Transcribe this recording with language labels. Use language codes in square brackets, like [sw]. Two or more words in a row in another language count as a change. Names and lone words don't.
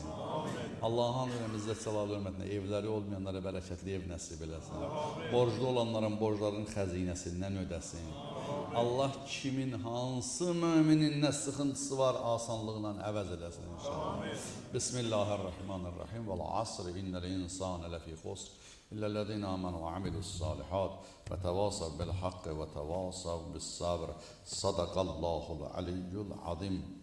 [az] Allah'ın önümüzdə çalınan hörmətinə evləri olmayanlara bərəkətli ev nəsib eləsin. Borclu olanların borcların xəzinəsindən ödəsin. Allah kimin hansı müminin nə sıxıntısı var asanlıqla əvəz eləsin inşallah. [ar] بسم الله الرحمن الرحيم. والعصر إن الإنسان لفي خسر إلا الذين آمنوا وعملوا الصالحات وتواصوا بالحق وتواصوا بالصبر. صدق الله العلي العظيم.